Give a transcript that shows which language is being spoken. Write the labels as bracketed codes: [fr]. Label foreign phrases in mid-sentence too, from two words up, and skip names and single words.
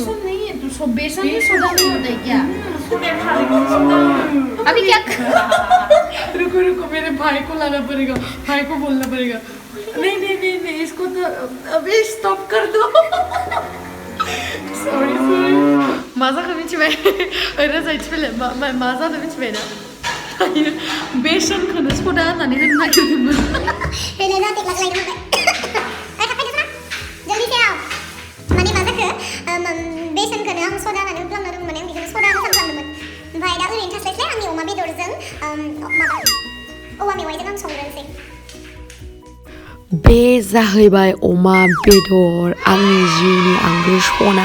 [hi] बेसन नहीं है तो बेसन ही सोडा नहीं होता है क्या? अभी क्या? रुको मेरे भाई को लाना पड़ेगा, भाई को बोलना पड़ेगा। नहीं इसको तो अभी स्टॉप कर दो। [brx] सॉरी माझा कमी चिबाय ओरै जायथि फैले मा जादों मिथिबाय ना बेसनखौनो सदा होननानै होनो नागिरदोंमोन। बेलेना टेक लाग [hi] जल्दी से आओ [brx] माने मा जाखो बेसनखौनो आं सदा होननानै होफ्लांनो रोंमोन, आं बेखौनो सदा होनो सानफ्लांदोंमोन। ओमफ्राय दा ओरैनो थास्लायस्लाय आंनि अमा बेदरजों माबा औवा मेवाइजों आं संग्रोनोसै। बे जाहैबाय अमा बेदर, आंनि जिउनि आंगो सना।